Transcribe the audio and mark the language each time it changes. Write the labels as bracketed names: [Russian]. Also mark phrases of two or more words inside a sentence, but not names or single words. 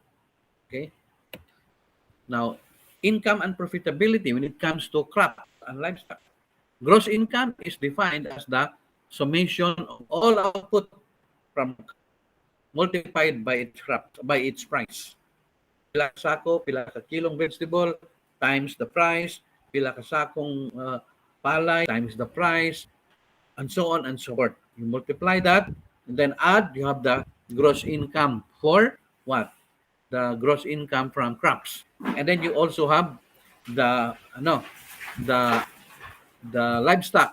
[English] Okay? Now, income and profitability when it comes to crops and livestock. Gross income is defined as the summation of all output from multiplied by its price. [Hiligaynon] Pila ka sako, pila ka kilong vegetable [English] times the price, [Hiligaynon] pila ka sakong palay [English] times the price, and so on and so forth. You multiply that and then add, you have the gross income for what? The gross income from crops. And then you also have the the livestock.